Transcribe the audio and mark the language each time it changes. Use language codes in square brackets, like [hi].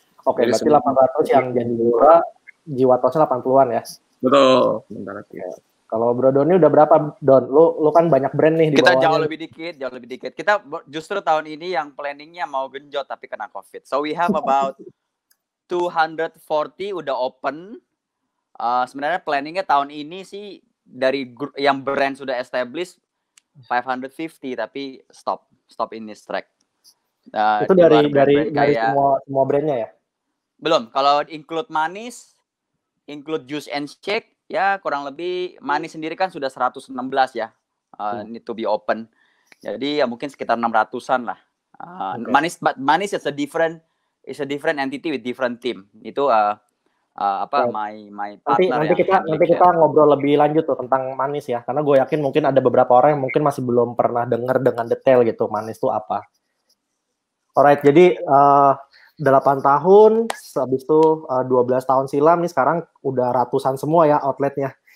[id] Oke, berarti 800 yang janji jiwa toastnya 80-an ya? Betul. Sementara ya. Kalau Bro Doni udah berapa, Don? Lu kan banyak brand nih di Kita bawahnya. jauh lebih dikit. Kita justru tahun ini yang planningnya mau genjot tapi kena COVID. [en] So we have about 240 [id] udah [en] open. [id] Sebenarnya planningnya tahun ini sih dari yang brand sudah established 550 tapi [en] stop in this track. [id] Itu dari kayak, semua brandnya ya? Belum. Kalau include manis, [en] include juice and shake, [id] ya kurang lebih manis sendiri kan sudah 116 ya, [en] need to be open. [id] Jadi ya mungkin sekitar 600-an lah. [en] Okay. Manis is a different entity with different team. [id] Itu [en] my partner. [id] Nanti kita ngobrol lebih lanjut tuh tentang manis ya, karena gue yakin mungkin ada beberapa orang yang mungkin masih belum pernah dengar dengan detail gitu manis itu apa. [en] Alright, [id] jadi 8 tahun, habis itu 12 tahun silam, nih sekarang udah ratusan semua ya outletnya.